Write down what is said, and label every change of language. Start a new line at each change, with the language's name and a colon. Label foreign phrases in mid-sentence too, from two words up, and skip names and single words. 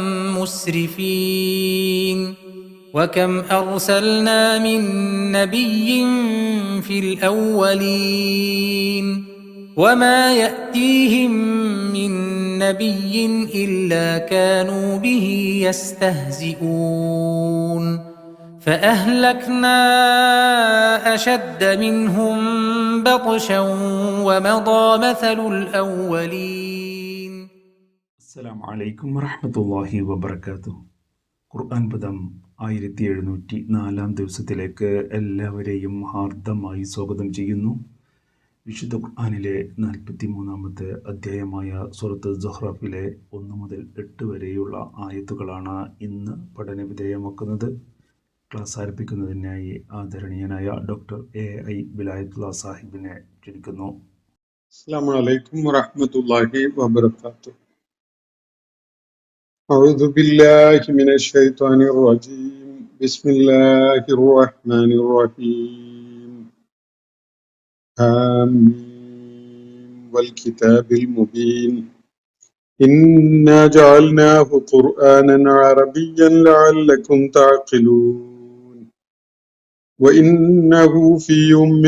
Arabic: مسرفين وكم أرسلنا من نبي في الأولين وما يأتيهم من نبي إلا كانوا به يستهزئون فأهلكنا أشد منهم بطشا ومضى مثل الأولين. السلام عليكم ورحمة الله وبركاته.
Malayalam: ഖുർആൻ പദം 1704 ദിവസത്തിലേക്ക് എല്ലാവരെയും ഹാർദമായി സ്വാഗതം ചെയ്യുന്നു. വിശുദ്ധ ഖുർആനിലെ 43-ാമത്തെ അധ്യായമായ സൂറത്ത് സുഹ്റഫിലെ 1 മുതൽ 8 വരെയുള്ള ആയത്തുകളാണ് ഇന്ന് പഠനവിധേയമാക്കുന്നത്. ക്ലാസ് ആരംഭിക്കുന്നതിനായി ആദരണീയനായ ഡോക്ടർ AI വിലായത്തുള്ള സാഹിബിനെ ക്ഷണിക്കുന്നു.
Arabic: السلام عليكم ورحمة الله وبركاته. أعوذ بالله من الشيطان الرجيم. بسم الله الرحمن الرحيم. آمين والكتاب المبين إنا جعلناه قرآنا عربيا لعلكم تعقلون وإنه في أم